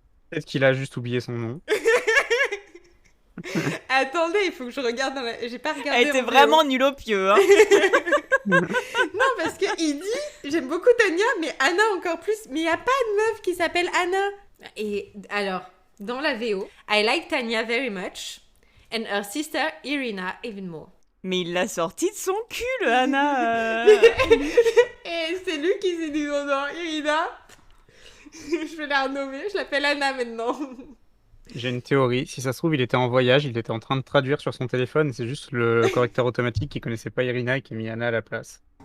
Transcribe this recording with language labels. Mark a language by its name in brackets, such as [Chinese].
[French] Peut-être qu'il a juste oublié son nom. Attendez, il faut que je regarde dans la... J'ai pas regardé. Elle était en vraiment VO. nulle au pieu. Hein. Non, parce qu'il dit, j'aime beaucoup Tania, mais Anna encore plus. Mais il n'y a pas de meuf qui s'appelle Anna. Et alors, dans la VO, [English] I like Tanya very much, and her sister Irina even more. [French] Mais il l'a sorti de son cul, le Anna. Et c'est lui qui s'est dit, non, non, Irina, je vais la renommer, je l'appelle Anna maintenant. J'ai une théorie. Si ça se trouve, il était en voyage, il était en train de traduire sur son téléphone, et c'est juste le correcteur automatique qui connaissait pas Irina et qui a mis Anna à la place.